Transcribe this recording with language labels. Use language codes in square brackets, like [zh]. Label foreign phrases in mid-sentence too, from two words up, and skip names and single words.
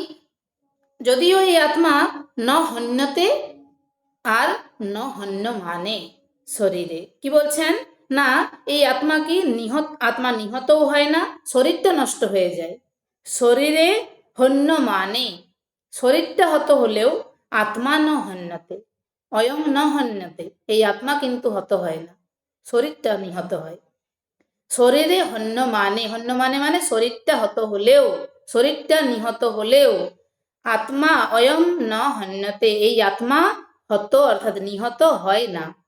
[bn] যদিও এই আত্মা [sa] ন হন্যতে [bn] আর [sa] ন হন্য [bn] মানে শরীরে, কি বলছেন না, এই আত্মা কি আত্মা নিহতও হয় না, শরীরটা নষ্ট হয়ে যায়। [sa] শরীরে হন্য [bn] মানে, শরীরটা হত হলেও আত্মা [sa] ন হন্যতে, অয়ং ন হন্যতে, [bn] এই আত্মা কিন্তু হত হয় না, শরীরটা নিহত হয়। [sa] শরীরে হন্য [bn] মানে মানে শরীরটা হত হলেও, শরীরটা নিহত হলেও আত্মা [sa] অয়ং ন হন্যতে, [bn] এই আত্মা হত অর্থাৎ নিহত হয় না।